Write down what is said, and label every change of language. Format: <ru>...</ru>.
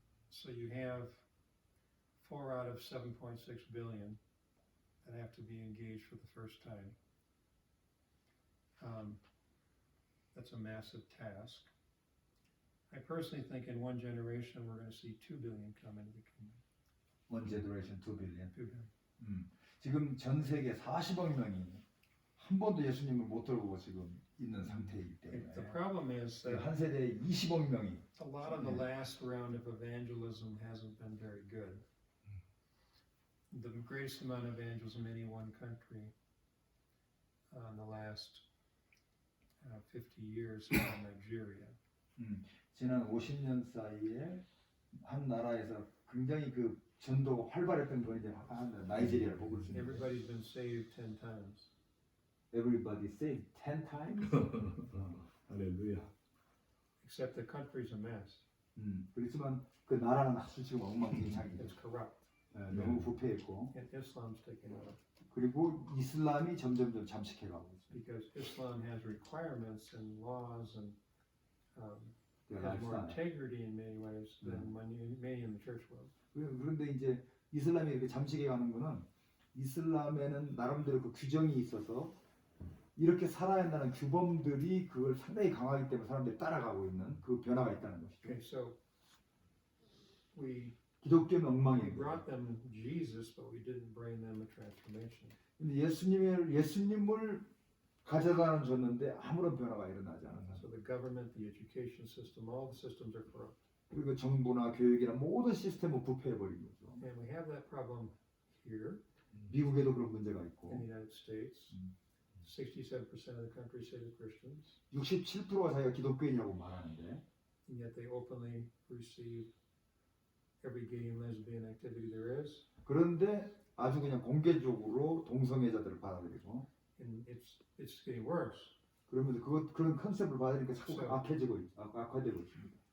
<en>So you have 4 out of 7.6 billion that have to be engaged for the first time. That's a massive task. I personally think in one generation we're going to see 2 billion come into the kingdom. One generation, 2 billion. 2 billion.</en> <ko>지금 전 세계 40억 명이 한 번도 예수님을 못 들어보고 지금 있는 상태이기</ko> <en>The</en> <ko>때문에</ko> <en>problem is that</en> <ko>한 세대에 20억 명이</ko> <en>a lot of the last round of evangelism hasn't been very good. The greatest amount of evangelism in any one country in the last 50 years is in Nigeria.</en> <ko>지난 50년 사이에 한 나라에서 굉장히 그 전도가 활발했던 거 이제 나이지리아를 보고 있습니다.</ko> <en>Everybody's been saved 10 times. Everybody saved 10 times.</en> <ko>할렐루야.</ko> <en>Except the country's a mess.</en> <ko>그렇지만 그 나라는 아주 지금 엉망진창이죠.</ko> <en>It's corrupt.</en> <ko>너무 부패했고</ko> <en>And Islam's taken over.</en> <ko>그리고 이슬람이 점점점 잠식해가고 있습니다.</ko> <en>Because Islam has requirements and laws and their has more lifestyle. integrity in many ways than many in the church world.</en> <ko>그런데 이제 이슬람이 이렇게 잠식해 가는 거는 이슬람에는 나름대로 그 규정이 있어서 이렇게 살아야 한다는 규범들이 그걸 상당히 강하기 때문에 사람들이 따라가고 있는 그 변화가 있다는 것이죠.</ko> <en>Okay, so we</en> <ko>기독교는 엉망이에요.</ko> <en>brought them Jesus, but we didn't bring them a transformation.</en> <ko>근데 예수님을 가져다는 줬는데 아무런 변화가 일어나지 않았다.</ko> <en>So the government, the education system, all the systems are corrupt.</en> <ko>그리고 정부나 교육이나 모든 시스템은 부패해버린 거죠.</ko> <en>And we have that problem here</en> <ko>미국에도 그런 문제가</ko> <en>in</en> <ko>있고</ko> <en>the United States. 67% of the country say they're Christians,</en> <ko>67%가 자기가 기독교인이라고 말하는데</ko> <en>and yet they openly receive every gay and lesbian activity there is.</en> <ko>그런데 아주 그냥 공개적으로 동성애자들을 받아들이고</ko> <en>And it's getting worse.</en> <ko>그러면서 그런 컨셉을 받으니까 자꾸 악해지고 악화되고 있습니다.</ko>